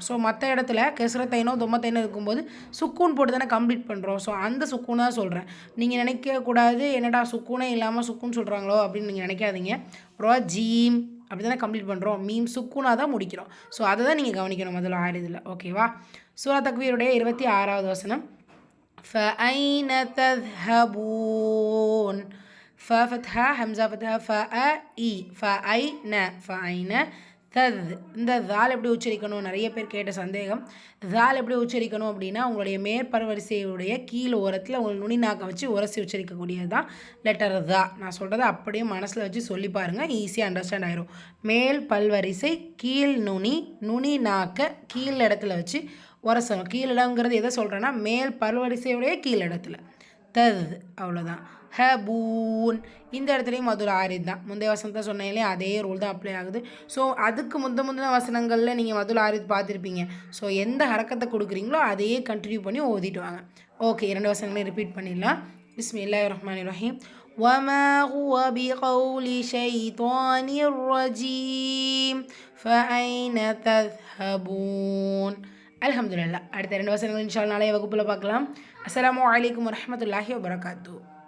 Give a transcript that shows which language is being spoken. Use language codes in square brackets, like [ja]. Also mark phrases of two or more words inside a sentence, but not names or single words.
[ta] ஸோ மற்ற இடத்துல கெஸ்ரத்தைனோ தொம்மத்தைனோ இருக்கும்போது சுக்கூன் போட்டு தானே கம்ப்ளீட் பண்ணுறோம். ஸோ அந்த சுக்கூன் தான் சொல்கிறேன். நீங்கள் நினைக்கக்கூடாது என்னடா சுக்கூனே இல்லாமல் சுக்கூன் சொல்கிறாங்களோ அப்படின்னு நீங்கள் நினைக்காதீங்க. ஜீம் அப்படி தானே கம்ப்ளீட் பண்ணுறோம். மீம் சுக்கூனாக தான் முடிக்கிறோம். ஸோ அதை தான் நீங்கள் கவனிக்கணும் முதல்ல ஆரிதில். ஓகேவா? சூரா தக்வீருடைய 26வது வசனம். [ar] فأين تذهبون فتحة همزة فتحة فأي فأين فأين [ta] இந்த தால் எப்படி உச்சரிக்கணும், நிறைய பேர் கேட்ட சந்தேகம். தால் எப்படி உச்சரிக்கணும் அப்படின்னா உங்களுடைய மேற்பரவரிசையுடைய கீழ் ஓரத்தில் உங்கள் நுனி நாக்கை வச்சு உரசி உச்சரிக்கக்கூடியது தான் லெட்டர் தா. நான் சொல்கிறத அப்படியே மனசில் வச்சு சொல்லி பாருங்கள், ஈஸியாக அண்டர்ஸ்டாண்ட் ஆயிரும். மேல் பல்வரிசை கீழ் நுனி, நுனி நாக்கை கீழ் இடத்துல வச்சு உரசணும். கீழிடங்கிறது எதை சொல்கிறேன்னா மேல் பல்வரிசையுடைய கீழ் இடத்துல தத், அவ்வளோதான். ஹபூன் இந்த இடத்துலையும் [ar] مد العارض [ta] தான். முந்தைய வசனத்தை சொன்னீங்களே அதே ரூல் தான் அப்ளை ஆகுது. ஸோ அதுக்கு முந்தின வசனங்களில் நீங்கள் [ar] مد العارض [ta] பார்த்துருப்பீங்க. ஸோ எந்த ஹரக்கத்தை கொடுக்குறீங்களோ அதையே கண்டினியூ பண்ணி ஓதிட்டு வாங்க. ஓகே, 2 வசனங்களையும் ரிப்பீட் பண்ணிடலாம். [ar] بسم الله الرحمن الرحيم. وما هو بقول شيطان رجيم فأين تذهبون. [ta] அல்ஹம்துலில்லாஹ். அடுத்த 2 வசனங்கள் [ar] إن شاء الله [ta] நாளைய வகுப்பில் பார்க்கலாம். [ar] السلام عليكم ورحمة الله وبركاته.